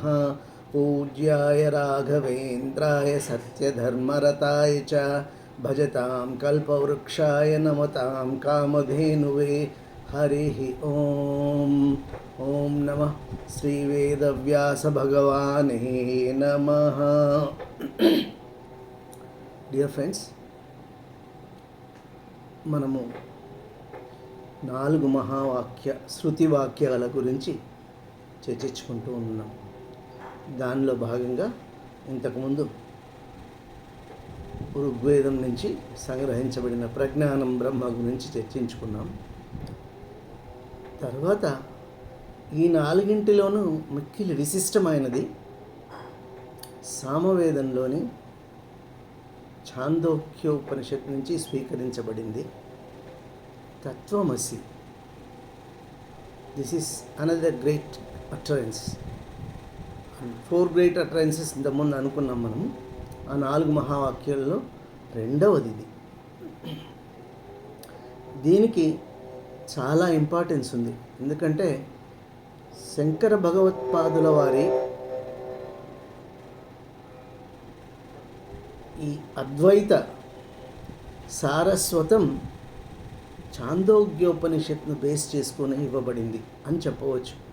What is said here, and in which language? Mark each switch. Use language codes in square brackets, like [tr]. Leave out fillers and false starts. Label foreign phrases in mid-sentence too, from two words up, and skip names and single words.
[sa] पूज्याय राघवेन्द्राय सत्यधर्मरताय च भजतां कल्पवृक्षाय नमतां कामधेनुवे। हरिः ॐ नमः श्रीवेदव्यासभगवाने नमः। [en] Dear friends, [te] మనము 4 మహావాక్య శృతి వాక్యాల గురించి చర్చించుకుంటూ ఉన్నాం. దానిలో భాగంగా ఇంతకుముందు ఋగ్వేదం నుంచి సంగ్రహించబడిన [sa] ప్రజ్ఞానం బ్రహ్మ [te] గురించి చర్చించుకున్నాం. తర్వాత ఈ 4ంటిలోనూ మిక్కిలి విశిష్టమైనది సామవేదంలోని ఛాందోగ్యోపనిషత్తు నుంచి స్వీకరించబడింది తత్వమసి. [en] This is another great utterance. [te] 4 [en] great utterances [te] ఇంతకుముందు అనుకున్నాం మనం. ఆ 4 మహావాక్యాల్లో రెండవది ఇది. దీనికి చాలా ఇంపార్టెన్స్ ఉంది. ఎందుకంటే శంకర భగవత్పాదుల వారి ఈ అద్వైత సారస్వతం ఛాందోగ్యోపనిషత్తును బేస్ చేసుకొని ఇవ్వబడింది అని చెప్పవచ్చు.